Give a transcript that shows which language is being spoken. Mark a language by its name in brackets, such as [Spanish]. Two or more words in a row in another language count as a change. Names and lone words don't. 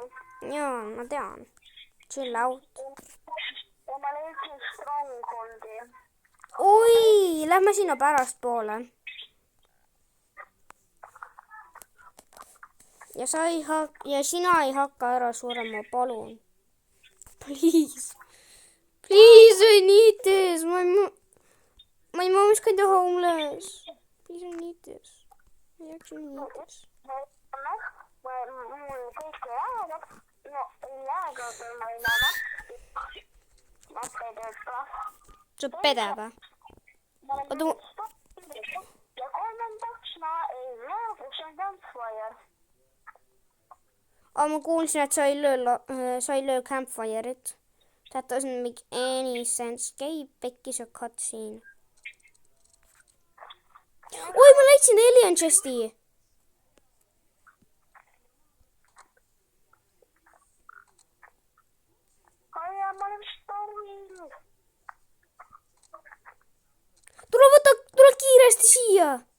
[Estonian] Jaa, ma tean. [English] Chill out. [Estonian] Ja ma leidsin Strongholdi. Oi, lähme sinna pärast poole. Ja sina ei hakka ära surema, palun. [English] Please. Please, I need this. My mom's kind of homeless. Please, I need this. I actually need this. [Estonian] Mul kõik ei jäänud. No, ei jääga, kui ma ei näe. Ma ei tööta. Sa pede või? Ja kolmandaks ma ei näe, kus on campfire. Ma kuulsin, et sa ei löö campfire'it. [English] That doesn't make any sense. [Estonian] Käi pekkis ja cutscene. Oi, ma leidsin Alien Chesti. Ma olen stormil. Tule kiiresti siia.